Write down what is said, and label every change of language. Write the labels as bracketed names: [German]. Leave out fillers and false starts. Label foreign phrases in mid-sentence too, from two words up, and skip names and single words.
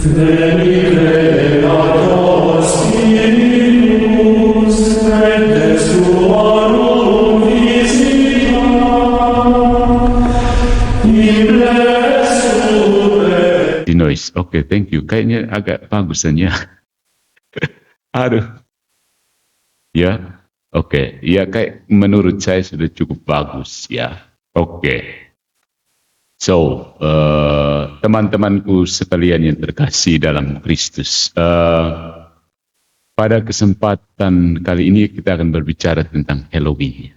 [Latin] Venite ad Spiritus, et suarum visita, [Indonesian] Di noise. Oke, [English] thank you. [Indonesian] Kayaknya agak bagusannya. Aduh. Ya, oke. Ya, kayak menurut saya sudah cukup bagus ya. Oke. So, teman-temanku sekalian yang terkasih dalam Kristus, pada kesempatan kali ini kita akan berbicara tentang Halloween.